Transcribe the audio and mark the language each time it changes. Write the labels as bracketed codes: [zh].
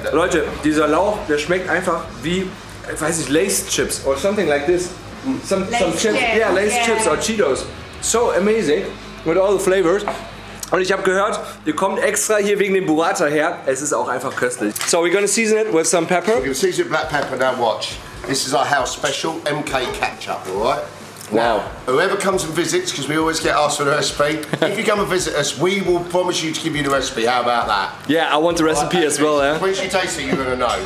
[de] Leute, dieser Lauch, der schmeckt einfach wie, ich weiß nicht, [en] Lace Chips or something like this. Some Lace chips, chips, yeah, Lace yeah. Chips or Cheetos. So amazing with all the flavors. [de] Und ich habe gehört, ihr kommt extra hier wegen dem Burrata her. Es ist auch einfach köstlich. [en] So we're gonna season it with some pepper. you can season black pepper, now watch. This is our house special MK ketchup, alright? Wow. Whoever comes and visits, because we always get asked for the recipe, if you come and visit us, we will promise you to give you the recipe. How about that? Yeah, I want the recipe as well, yeah. Once you taste it, you're going to know.